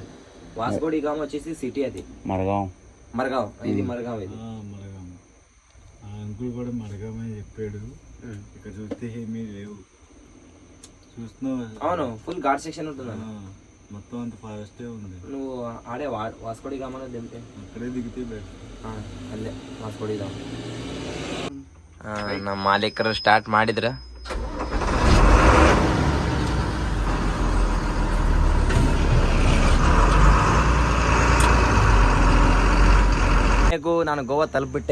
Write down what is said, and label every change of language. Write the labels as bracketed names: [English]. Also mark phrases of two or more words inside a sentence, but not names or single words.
[Telugu] వాస్కోడి గామ వచ్చేసి సిటీ, అది మరగావ్. ఇది మరగావ్. ఇది మరగామ. ఆ అంకుల్ కూడా మరగామే చెప్పాడు. ఇక్కడ చూస్తే ఏమీ లేవు, చూస్తున్నావు. అవును, [English] full ghat section [Telugu] ఉంటుంది. మొత్తం అంత ఫారెస్టే ఉంది. నువ్వు ఆడే వాస్కోడి గామలో దింపే, అక్కడే దిగితే బెటర్. [Kannada] ಅಲ್ಲೇ ವಾಸ್ಕೋಡಿ ಗಾಮ. ನಮ್ಮ ಮಾಲೀಕರು ಸ್ಟಾರ್ಟ್ ಮಾಡಿದ್ರ. ನಾನು ಗೋವಾ ತಲುಪಿಬಿಟ್ಟೆ.